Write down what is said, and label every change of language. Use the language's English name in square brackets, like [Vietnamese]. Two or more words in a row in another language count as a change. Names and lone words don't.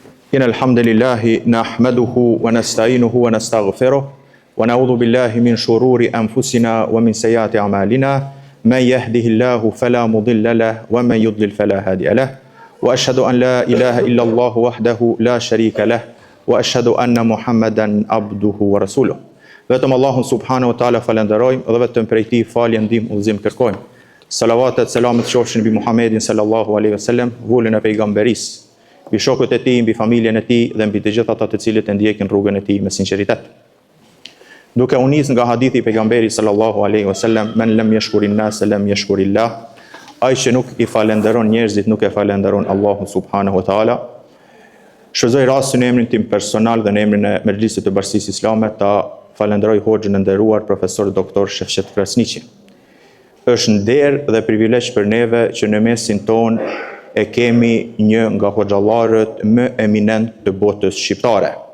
[Arabic] إن الحمد لله نحمده ونستعينه ونستغفره ونعوذ بالله من شرور أنفسنا ومن سيئات أعمالنا من يهده الله فلا مضل له ومن يضلل فلا هادي له وأشهد أن لا إله إلا الله وحده لا شريك له وأشهد أن محمدا عبده ورسوله. [Albanian] Vetëm Allahun [Arabic] سبحانه وتعالى [Albanian] falenderojmë dhe vetëm prej tij falje ndihmë udhëzim kërkojmë. Salavatet selamet qofshin mbi Muhammedin [Arabic] صلى الله عليه وسلم, [Albanian] vullën e pejgamberisë, mbi shokët e tij, mbi familjen e tij dhe mbi të gjithë ata të cilët e ndjekin rrugën e tij me sinqeritet. Duke u nis nga hadithi i pejgamberit [Arabic] صلى الله عليه وسلم, من لم يشكر الناس لم يشكر الله, [Albanian] ai që nuk i falenderon njerëzit nuk e falenderon Allahun [Arabic] سبحانه وتعالى. [Albanian] Shfrytëzoj rastin në emrin tim personal dhe në emrin e Mejlisit të Bashkisë Islame ta falenderoj hoxhën e nderuar profesor doktor Shefqet Krasniqi. Është nder dhe privilegj për neve që në mesin ton e kemi një nga hoxhallarët më eminent të botës shqiptare.